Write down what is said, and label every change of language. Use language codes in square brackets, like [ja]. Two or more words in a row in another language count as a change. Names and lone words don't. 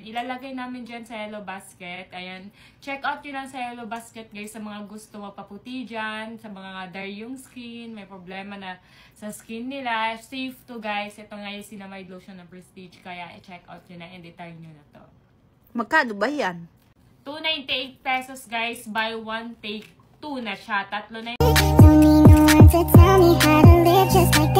[tl] Ilalagay namin dyan sa Yellow Basket. Ayan, [en] check out [tl] yun lang sa Yellow Basket guys sa mga gusto magpaputi dyan, sa mga dry yung skin, may problema na sa skin nila. Safe to guys. Ito nga yung Niacinamide lotion ng Prestige, kaya i- [en] check out [tl] yun na and i-try nyo na to. Magkano ba yan? 298 pesos guys, [en] buy one take 2 [tl] na siya. Tatlo na [en] Don't need no one to tell me how to live just